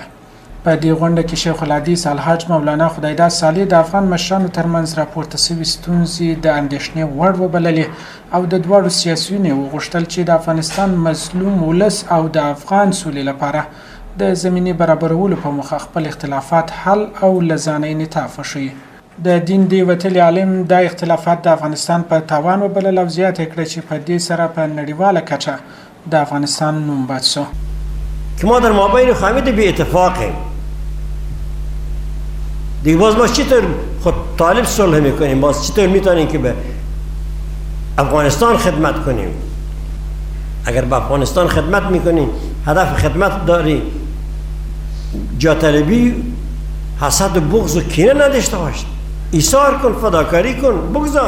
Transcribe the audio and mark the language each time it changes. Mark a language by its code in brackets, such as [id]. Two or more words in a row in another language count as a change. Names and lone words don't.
[ps] په دې غونډه کې شیخ الحدیث الحاج مولانا خدایداد صالح د افغان مشرانو ترمنځ راپورته شوي ستونزې د اندېښنې وړ وبللې او د دواړو سیاسیونو وغوښتل چې د افغانستان مظلوم ولس او د افغان سولې لپاره د زمینې برابرولو په موخه خپل اختلافات حل او له ځانه انعطاف وښیي. د دین دی وتلي عالم د اختلافات د افغانستان په تاوان وبلل او زیاته کړه چې په دې سره په نړیواله کچه د افغانستان نوم بد شو. [fa] که ما در مابین خامد بی اتفاقیم دیگه باز ما چطور خود طالب صلح میکنیم؟ باز چطور میتونیم که به افغانستان خدمت کنیم؟ اگر به افغانستان خدمت میکنیم هدف خدمت داری جا طلبی حسد و بغض و کینه نداشته باش، ایثار کن، فداکاری کن، بگذار.